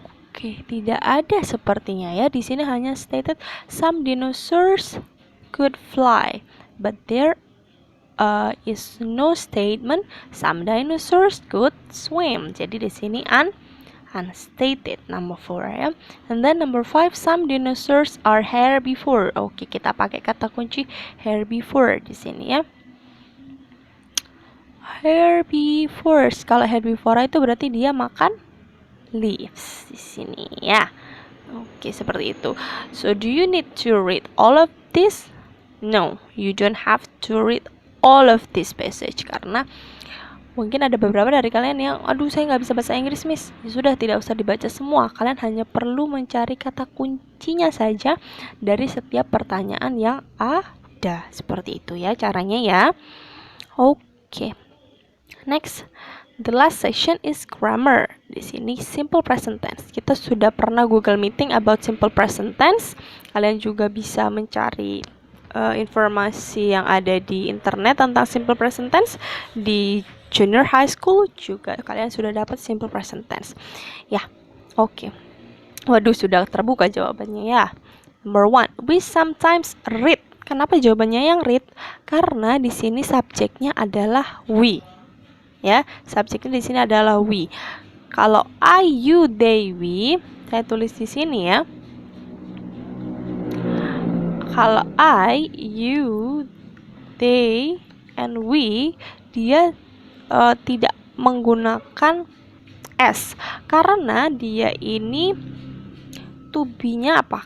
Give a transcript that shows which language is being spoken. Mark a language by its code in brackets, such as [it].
[id] Oke, tidak ada sepertinya ya. Di sini hanya [en] stated some dinosaurs could fly, but there is no statement some dinosaurs could swim. [id] Jadi di sini unstated, number 4 ya. [en] And then number 5, some dinosaurs are herbivore. [id] Oke, kita pakai kata kunci herbivore di sini ya. Herbivores. Kalau herbivora itu berarti dia makan leaves di sini ya. Oke, seperti itu. [en] So do you need to read all of this? No, you don't have to read all of this passage [id] karena mungkin ada beberapa dari kalian yang saya nggak bisa bahasa Inggris, Miss. Ya sudah, tidak usah dibaca semua. Kalian hanya perlu mencari kata kuncinya saja dari setiap pertanyaan yang ada. Seperti itu ya caranya ya. [en] Oke. Next, the last section is grammar. [id] Di sini simple present tense. Kita sudah pernah Google Meeting about simple present tense. Kalian juga bisa mencari informasi yang ada di internet tentang simple present tense. Di junior high school juga kalian sudah dapat simple present tense. Ya, oke. Waduh, sudah terbuka jawabannya ya. [en] Number 1, we sometimes read. [id] Kenapa jawabannya yang read? Karena di sini subjeknya adalah we. Ya, subjeknya di sini adalah we. Kalau I, you, they, we, saya tulis di sini ya. Kalau I, you, they, and we, dia tidak menggunakan S karena dia ini to be-nya apa?